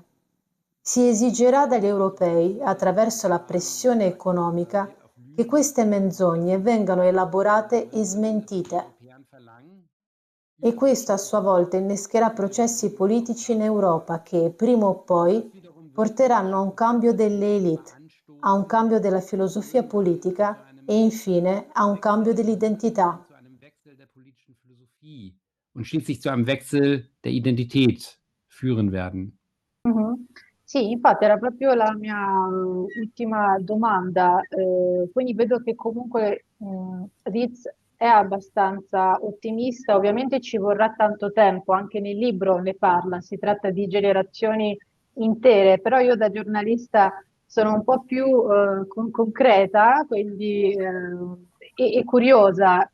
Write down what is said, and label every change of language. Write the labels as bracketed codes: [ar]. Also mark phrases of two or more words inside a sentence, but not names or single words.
[it] Si esigerà dagli europei, attraverso la pressione economica, che queste menzogne vengano elaborate e smentite. E questo a sua volta innescherà processi politici in Europa che, prima o poi, porteranno a un cambio delle elite, a un cambio della filosofia politica e infine a un cambio dell'identità. [de] Und schließlich zu einem Wechsel der Identität führen werden. Mhm. [it] Sì, infatti era proprio la mia ultima domanda, quindi vedo che comunque Riz è abbastanza ottimista, ovviamente ci vorrà tanto tempo, anche nel libro ne parla, si tratta di generazioni intere, però io da giornalista sono un po' più concreta, quindi e curiosa.